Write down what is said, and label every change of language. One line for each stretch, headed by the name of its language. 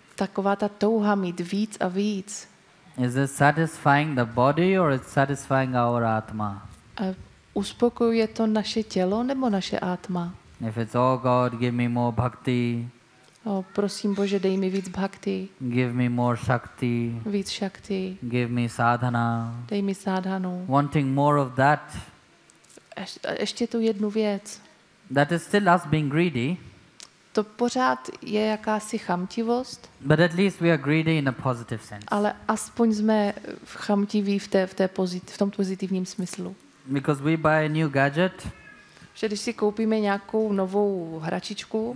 Czech: Taková ta touha mít víc a víc.
English: Is it satisfying the body or is it satisfying our atma?
Czech: Uspokojuje to naše tělo nebo naše atma?
English: If it's all God, give me more bhakti.
Czech: Oh, prosím Bože, dej mi víc bhakti.
English: Give me more shakti.
Czech: Víc shakti.
English: Give me sadhana.
Czech: Dej mi sadhanu.
English: Wanting more of that.
Czech: Ještě tu jednu věc.
English: That is still us being greedy.
Czech: To pořád je jakási chamtivost.
English: But at least we are greedy in a positive sense.
Czech: Ale aspoň jsme chamtiví v tom pozitivním smyslu.
English: Because we buy a new gadget.
Czech: Že když si koupíme nějakou novou hračičku.